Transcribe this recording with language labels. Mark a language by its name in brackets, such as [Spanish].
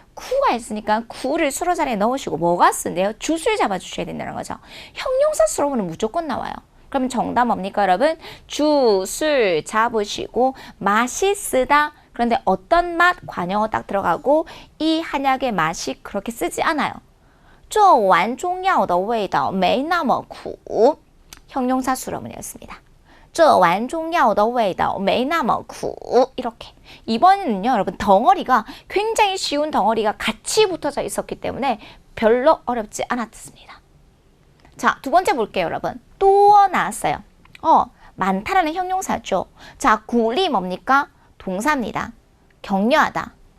[Korean] 쿠가 있으니까 쿠를 수로 자리에 넣으시고 뭐가 쓴대요? 주술 잡아주셔야 된다는 거죠. 형용사 수로는 무조건 나와요. 그럼 정답 뭡니까 여러분? 주술 잡으시고 맛이 쓰다. 그런데 어떤 맛? 관용어 딱 들어가고 이 한약의 맛이 그렇게 쓰지 않아요. [Chinese] 这碗中药的味道没那么苦. [Korean] 형용사 수로문이었습니다. [Chinese] 这碗中药的味道没那么苦. [Korean] 이렇게. 이번에는요, 여러분 덩어리가 굉장히 쉬운 덩어리가 같이 붙어져 있었기 때문에 별로 어렵지 않았습니다. 자, 두 번째 볼게요, 여러분. 또 나왔어요. 많다라는 형용사죠. 자, 구리 뭡니까? 동사입니다. 격려하다.